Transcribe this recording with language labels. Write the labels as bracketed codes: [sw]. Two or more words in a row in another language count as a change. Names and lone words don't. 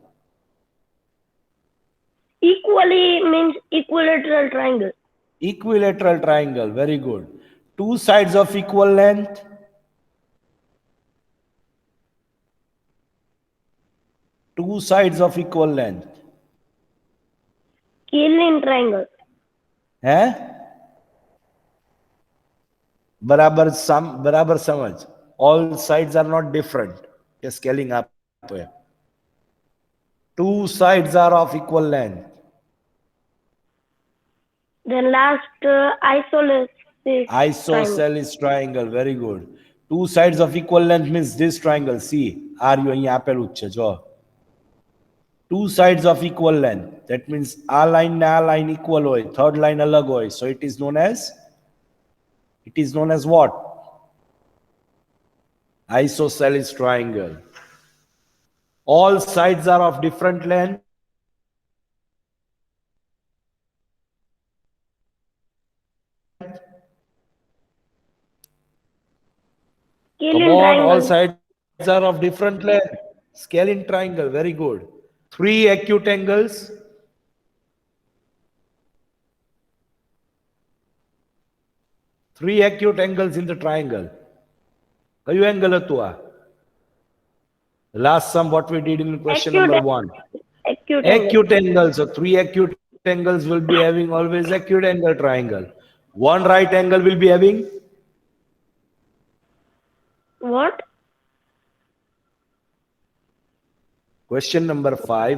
[en] Equally means equilateral triangle. Equilateral triangle. Very good. Two sides of equal length. Two sides of equal length. Scalene triangle. [hi] हैं? बराबर समझ. [en] All sides are not different. [hi] ये [en] scaling up [hi] है. [en] Two sides are of equal length. Then last Isosceles triangle. Very good. Two sides of equal length means this triangle. See, are you [gu] અહીં આપેલું જ છે જો. [en] Two sides of equal length. That means આ line ને આ line equal હોય, third line [gu] અલગ હોય. [en] So it is known as what? Isosceles triangle. All sides are of different length. Come on, all sides are of different length. Scalene triangle, very good. Three acute angles. Three acute angles in the triangle. [gu] કયું angle હતું આ? [en] Last sum what we did in question number 1. Acute angle. So three acute angles will be having always acute angle triangle. One right angle will be having what? question number 5.